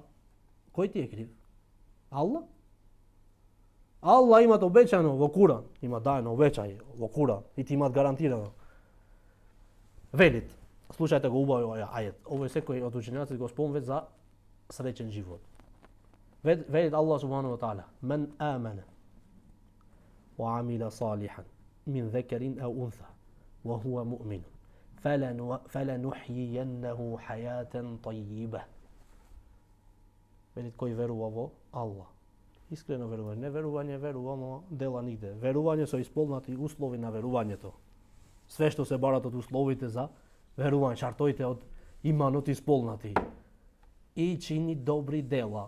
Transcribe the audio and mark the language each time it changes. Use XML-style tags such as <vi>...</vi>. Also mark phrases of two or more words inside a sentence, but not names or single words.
<mk>Кој ти е крив? Allah? Allah имат обеќано во Куран, има дајно обеќање во Куран и ти имат гарантирано. Велит, слушајте го убаво овој ајет. Овој секој од учењаците го спомнува за среќен живот.</mk> <ar>Велит الله سبحانه وتعالى: "من آمن وعمل صالحا من ذكر أو أنثى وهو مؤمن فلنحيينه حياة طيبة."</ar> <mk>Велит кој верува во Allah. Искрено верување, не верување, дела нигде. Верување со исполнати услови на верувањето. Све што се барат од условите за верување, шартоите од иманот исполнати. И чини добри дела.</mk>